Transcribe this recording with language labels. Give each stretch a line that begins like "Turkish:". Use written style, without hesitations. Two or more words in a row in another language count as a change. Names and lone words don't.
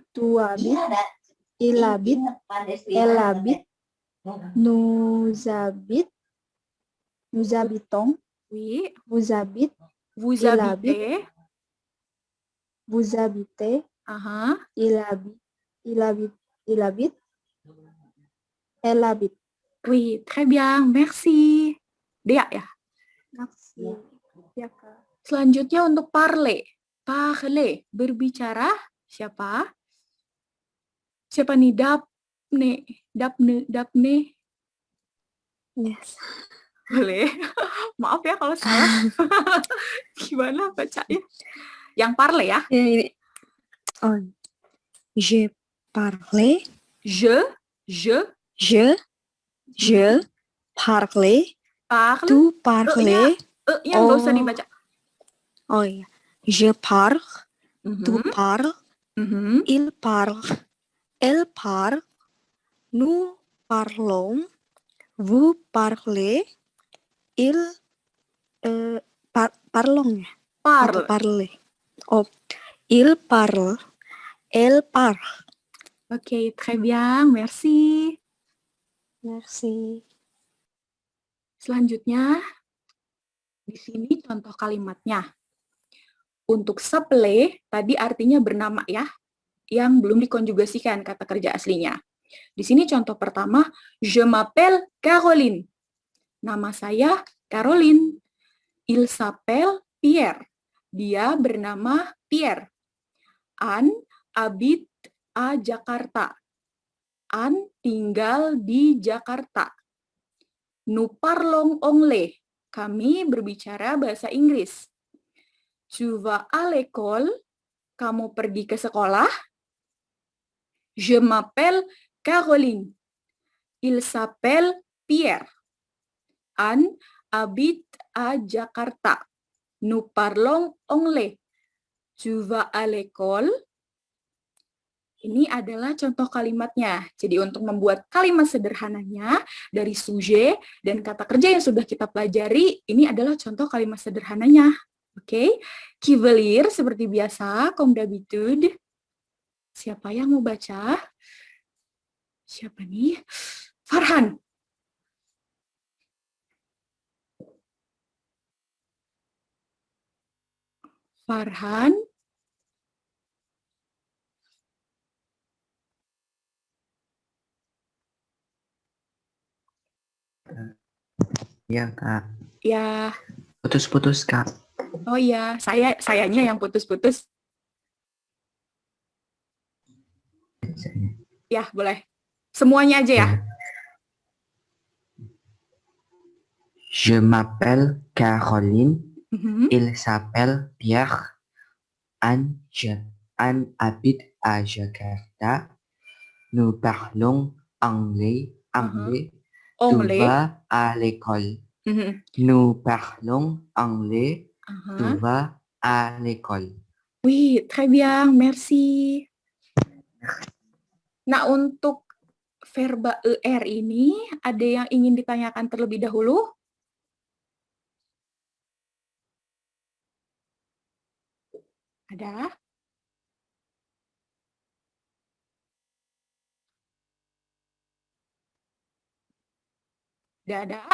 French: tu habites, il habite, elle habite, nous habitons, Oui, vous habitez, vous Il habitez. vous habitez, Aha. il habite, elle habite. Oui, très bien, merci.
Indonesian: Dea ya. Merci. Ya Kak. Selanjutnya untuk parler. Parler, berbicara. Siapa? Siapa nih? Dapne. Yes. Boleh. Maaf ya kalau salah. Gimana bacanya? Yang parler ya.
French: Oh. Je parle, Je parle, parle. tu parle.
Indonesian: Yang nggak usah dibaca. Oh iya.
French: Je parle, tu Mhm. parle, Mhm. il parle, elle parle, nous parlons, vous parlez, parlons ya?
Indonesian: Atau
French: Parle. parle. Oh, il parle, elle parle. Oke, très bien, merci. Merci.
Indonesian: Selanjutnya, di sini contoh kalimatnya. Untuk s'appeler, tadi artinya bernama ya, yang belum dikonjugasikan kata kerja aslinya. Di sini contoh pertama,
French: je m'appelle Caroline.
Indonesian: Nama saya Caroline.
French: Il s'appelle Pierre.
Indonesian: Dia bernama Pierre.
French: Anne habite à Jakarta.
Indonesian: Anne tinggal di Jakarta.
French: Nous parlons anglais.
Indonesian: Kami berbicara bahasa Inggris.
French: Tu vas à l'école?
Indonesian: Kamu pergi ke sekolah?
French: Je m'appelle Caroline. Il s'appelle Pierre. Anne habite à Jakarta. Nous parlons anglais. Tu vas à l'école?
Indonesian: Ini adalah contoh kalimatnya. Jadi untuk membuat kalimat sederhananya dari sujet dan kata kerja yang sudah kita pelajari, ini adalah contoh kalimat sederhananya. Oke,
French: qui veut lire
Indonesian: seperti biasa,
French: comme d'habitude.
Indonesian: Siapa yang mau baca? Siapa nih? Farhan. Farhan. Ya, Kak. Ya, Putus-putus, Kak. oh ya, sayanya yang putus-putus. Ya, boleh. Semuanya aja ya.
French: Je m'appelle Caroline. Mhm. Il s'appelle Pierre. Anne habite à Jakarta. Nous parlons anglais. Tu Anglais. vas à l'école. Mhm. Nous parlons anglais. Tu Aha. vas à l'école. Wih, très bien, merci.
Indonesian: Nah, untuk verba ER ini, ada yang ingin ditanyakan terlebih dahulu? Ada? Tidak ada?